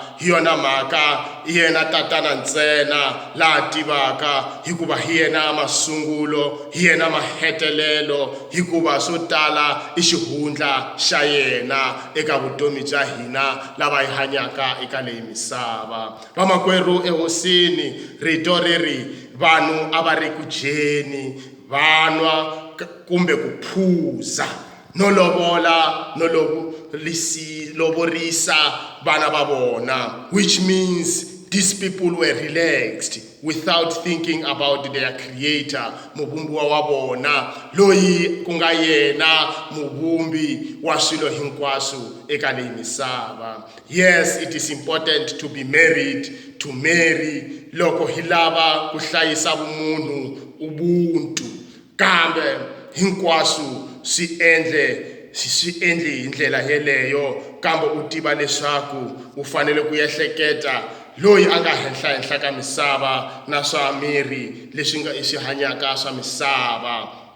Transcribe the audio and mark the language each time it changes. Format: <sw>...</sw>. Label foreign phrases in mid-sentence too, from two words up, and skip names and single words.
<ts>Hi yona mhaka i yena tatana ntsena laha tivaka, hikuva hi yena masungulo, hi yena mahetelelo, hikuva swo tala i xihundla xa yena eka vutomi bya hina lava hi hanyaka eka leyi misava. Vamakwerhu ehosini rito riri vanhu a va ri ku dyeni, vanwa kumbe ku phuza no lovola no lovorisa vana va vona,</ts> <en>which means these people were relaxed without thinking about their creator,</en> <ts>muvumbiwa wa vona, loyi ku nga yena muvumbi wa swilo hinkwaswo eka leyi misava.</ts> <en>Yes, it is important to be married, to marry</en> <ts>loko hi lava ku hlayisa vumunhu,</ts> <en>ubuntu.</en> <ts>Kambe hinkwaswo swi endle hi ndlela yeleyo kambe u tiva leswaku u fanele ku ehleketa loyi a nga henhla ka misava na swa miri leswi swi hanyaka swa misava.</ts>